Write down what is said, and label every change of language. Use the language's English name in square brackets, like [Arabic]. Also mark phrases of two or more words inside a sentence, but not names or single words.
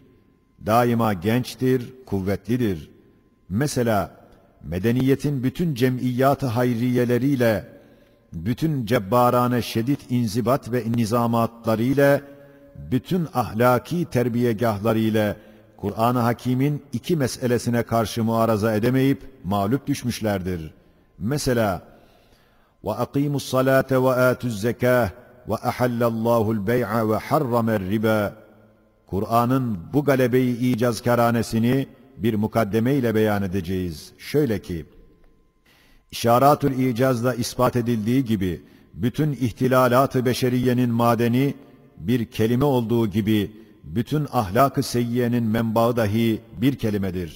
[Turkish] Daima gençtir, kuvvetlidir. Mesela medeniyetin bütün cemiyat-ı hayriyeleriyle, bütün cebbarane şedid inzibat ve nizamatlarıyla, bütün ahlaki terbiyegahlarıyla Kur'an-ı Hakîm'in 2 meselesine karşı muaraza edemeyip mağlup düşmüşlerdir. [Arabic] Mesela وَاَقِيمُوا الصَّلَاةَ وَآتُوا الزَّكَاةَ وَاَحَلَّ اللّٰهُ الْبَيْعَ وَحَرَّمَ الرِّبَا. [Turkish] Kur'an'ın bu galebeyi icazkaranesini bir mukaddeme ile beyan edeceğiz. Şöyle ki, İşaratül İcaz'da ispat edildiği gibi, bütün ihtilalat-ı beşeriyenin madeni bir kelime olduğu gibi, bütün ahlak-ı seyyiyenin menbaı dahi bir kelimedir.